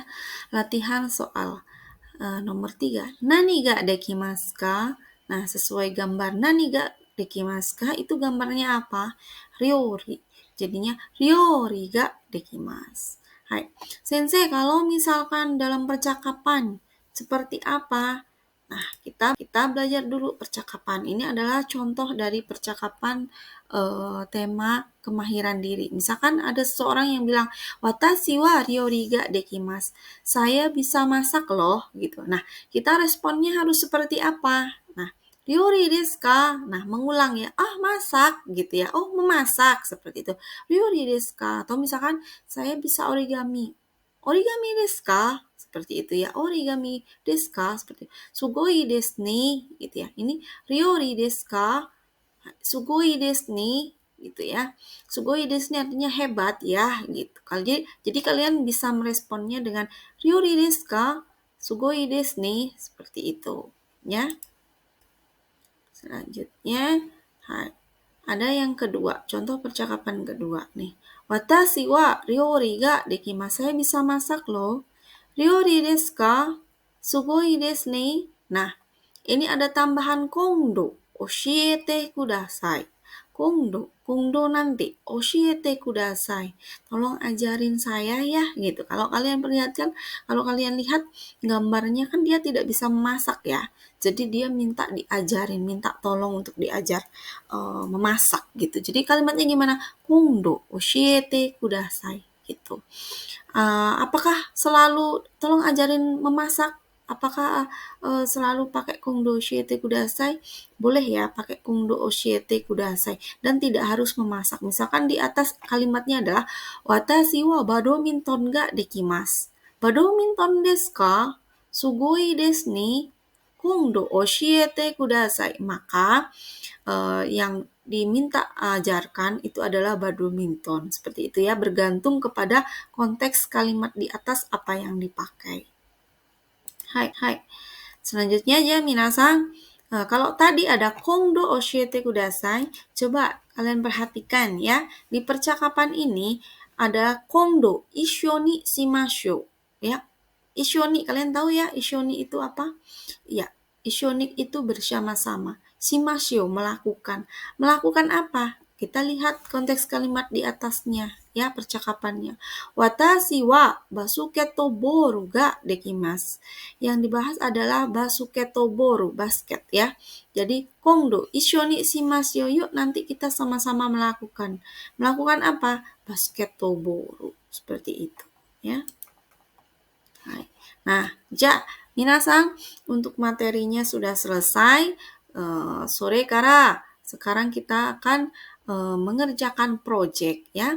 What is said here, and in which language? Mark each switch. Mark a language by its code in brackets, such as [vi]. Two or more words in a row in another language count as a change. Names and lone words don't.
[id] Latihan soal nomor 3. [ja] 何ができますか? [id] Nah, sesuai gambar [ja] 何ができますか [id] itu gambarnya apa? [ja] Ryori. Jadinya 料理ができます。はい. [id] Sensei, kalau misalkan dalam percakapan seperti apa? Nah, kita belajar dulu percakapan. Ini adalah contoh dari percakapan tema kemahiran diri. Misalkan ada seseorang yang bilang, [ja] 私は料理ができます. [id] Saya bisa masak loh, gitu. Nah, kita responnya harus seperti apa? Nah, [ja] 料理ですか? [id] Nah, mengulang ya. Masak, gitu ya. Oh, memasak, seperti itu. [ja] 料理ですか? [id] Atau misalkan, saya bisa origami. [ja] 折り紙ですか? [id] Seperti itu ya. [ja] 折り紙ですか? [id] Seperti itu. [ja] すごいですね, [id] gitu ya. [ja] Ini 料理ですか? すごいですね, [id] gitu ya. [ja] すごいですね [id] artinya hebat ya, gitu. Jadi kalian bisa meresponnya dengan [ja] 料理ですか? すごいですね, [id] seperti itu, ya. Selanjutnya, ada yang kedua, contoh percakapan kedua nih. [ja] 私は料理ができます. [id] Saya bisa masak loh. [ja] 料理ですか? すごいですね. [id] Nah, ini ada tambahan kondo. [ja] 教えてください。今度 nanti. 教えてください. [id] Tolong ajarin saya ya, gitu. Kalau kalian perhatikan, kalau kalian lihat gambarnya kan dia tidak bisa memasak ya. Jadi dia minta diajarin, minta tolong untuk diajar memasak gitu. Jadi kalimatnya gimana? [ja] 今度教えてください gitu. [id] Apakah selalu tolong ajarin memasak? Apakah selalu pakai [ja] 今度教えてください? [id] Boleh ya pakai [ja] 今度教えてください [id] dan tidak harus memasak. Misalkan di atas kalimatnya adalah [ja] 私はバドミントンができます. バドミントンですか?すごいですね. 今度教えてください. [id] Maka yang diminta ajarkan itu adalah badminton. Seperti itu ya, bergantung kepada konteks kalimat di atas apa yang dipakai. Hai. Selanjutnya ya minasan, kalau tadi ada [ja] 今度教えてください, [id] coba kalian perhatikan ya, di percakapan ini ada [ja] 今度、一緒にしましょう [id] ya. Ishoni, kalian tahu ya ishoni itu apa? Ya, ishoni itu bersama-sama. Shimashou melakukan. Melakukan apa? Kita lihat konteks kalimat di atasnya ya, percakapannya. [ja] 私はバスケットボールができます. [id] Yang dibahas adalah basuketoboru, basket ya. [ja] Jadi 今度一緒にしましょう, [id] yuk nanti kita sama-sama melakukan. Melakukan apa? Basketoboru. Seperti itu ya. Nah, minasan, untuk materinya sudah selesai. Sore kara, sekarang kita akan mengerjakan project ya.